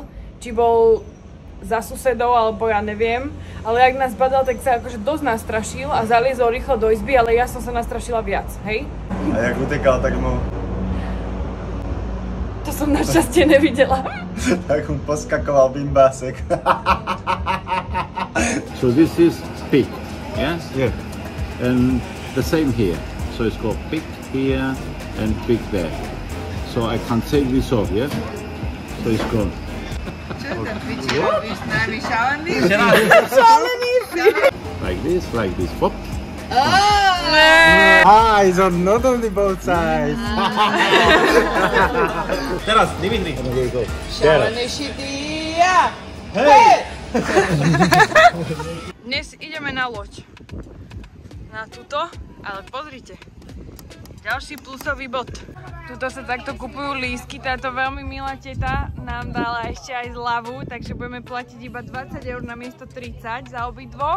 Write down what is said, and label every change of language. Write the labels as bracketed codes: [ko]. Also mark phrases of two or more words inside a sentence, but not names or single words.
[sk] Či bol za susedov, alebo ja neviem. Ale ak nás badal, tak sa akože dosť nastrašil a zaliezol rýchlo do izby, ale ja som sa nastrašila viac, hej? A jak utekal, tak mu... To som našťastie nevidela. Tak mu poskakoval bimbásek. [en] So this is pig, yes? Yeah. And the same here. So it's called pig here and pig there. So I can't take this off, yeah? So it's gone. Like this, pop. It's not only both sides. [sk] Teraz, Dimitri. Dnes ideme na loď. Na túto, ale pozrite. Ďalší plusový bod. Tuto sa takto kupujú lístky, táto veľmi milá teta nám dala ešte aj zľavu, takže budeme platiť iba 20 € namiesto 30 za obidvoch.